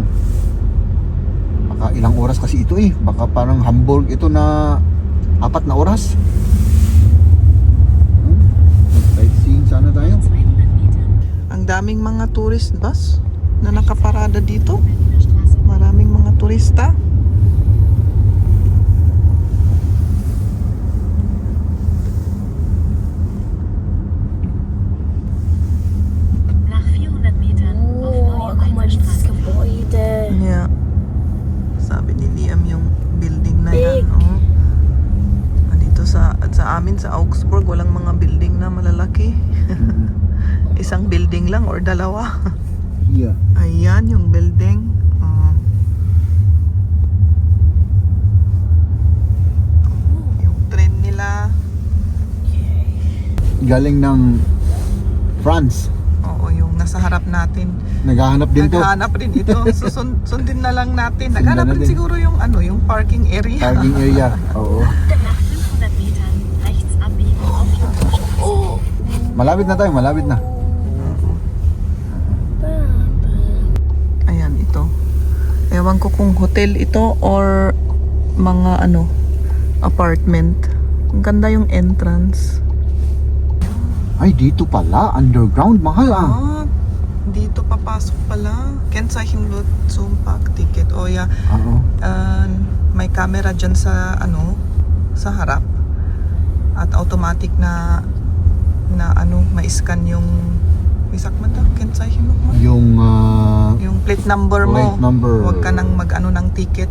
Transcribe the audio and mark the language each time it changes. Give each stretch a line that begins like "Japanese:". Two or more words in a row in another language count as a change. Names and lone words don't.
Filipino: Baka ilang oras kasi ito eh. Baka parang Hamburg ito na 4 na oras. Sightseeing sana tayo.
German: 200 Meter.
Filipino: Ang daming mga tourist bus na nakaparada dito. Berliner Straße. Maraming mga turista.
German: Nach 400 Metern auf Oh, Neue guck mal, dieses Mainzer Straße. Gebäude. Yeah.
Filipino: Sabi ni Liam yung building na yan. Big. Oh. Dito sa amin sa Augsburg, walang mga building na malalaki. Isang building lang or dalawa. Yeah. Ayan yung building. Oh. Yung train nila. Galing ng France. Oo, yung nasa harap natin. Naghahanap din to. Naghahanap rin ito. So, sundin na lang natin. Naghahanap na rin din. siguro yung ano, yung parking area. Parking area. Oo.
German: Nach 500 Metern rechts abbiegen auf Stolze Straße.
Filipino: Malapit na tayo, malapit na. Ayan, ito. Ewan ko kung hotel ito or mga ano, apartment. Ang ganda yung entrance. Ay, dito pala. Underground, mahal ah. Ah, dito papasok pala.
German: Kennzeichen wird zum Parkticket.
Filipino: O yeah. Oo. May camera dyan sa sa harap. At automatic na ma-scan yung isak man daw, Kennzeichen mo. Yung plate number mo. Plate number. Huwag ka nang ng ticket.